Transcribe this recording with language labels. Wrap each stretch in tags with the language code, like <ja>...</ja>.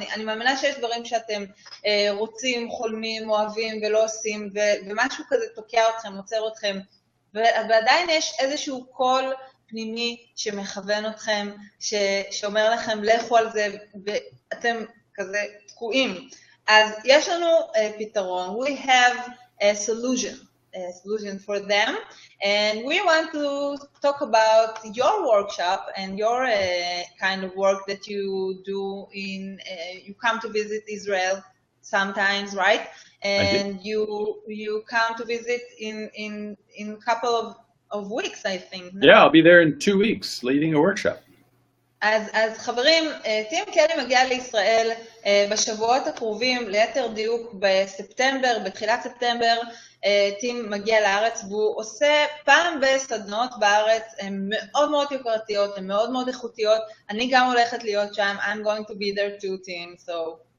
<he>אני מאמינה שיש דברים שאתם רוצים, חולמים, אוהבים ולא עושים, ומשהו כזה תוקע אתכם, עוצר אתכם, ועדיין יש איזשהו קול פנימי שמכוון אתכם, שאומר לכם, לכו על זה, ואתם כזה תקועים. אז יש לנו פתרון,</he> <en>we have a solution for them, and we want to talk about your workshop and your kind of work that you do in you come to visit Israel sometimes, right? And you come to visit in a couple of weeks, I think. No? Yeah, I'll be there in 2 weeks leading a workshop.</en> <he>אז חברים, טים קלי מגיע לישראל בשבועות הקרובים, ליתר דיוק בספטמבר, בתחילת ספטמבר, טים מגיע לארץ והוא עושה פעם בסדנות בארץ, הן מאוד מאוד יוקרתיות, הן מאוד מאוד איכותיות, אני גם הולכת להיות שם,</he> <en>I'm going to be there too, Tim, so...</en>